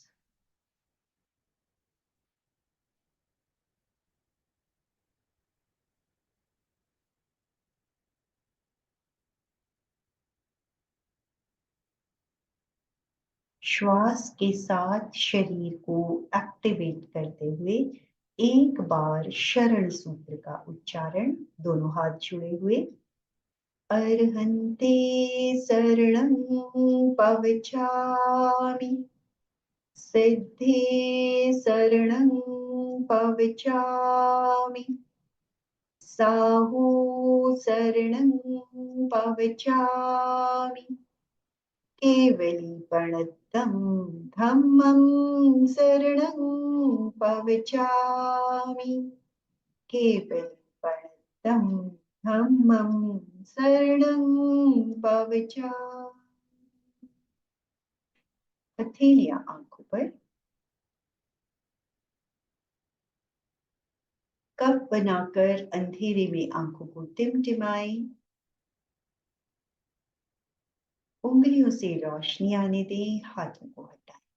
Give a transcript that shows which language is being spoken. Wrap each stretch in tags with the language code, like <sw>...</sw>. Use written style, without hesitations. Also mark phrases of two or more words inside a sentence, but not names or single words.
<hi>श्वास के साथ शरीर को एक्टिवेट करते हुए एक बार शरण सूत्र का उच्चारण, दोनों हाथ जुड़े हुए।</hi> <pra>अर्हन्ते शरणं पवचामि, सिद्धे शरणं पवचामि, साहू शरणं पवचामि, केवलीपणतं धम्मं शरणं पवचामि, केवलीपणतं धम्मं शरणं पवचामि।</pra> <hi>हथेलियां आंखों पर। कप बनाकर अंधेरे में आंखों को टिमटिमाएं। उंगलियों से रोशनी आने दें, हाथों को हटाएं।</hi>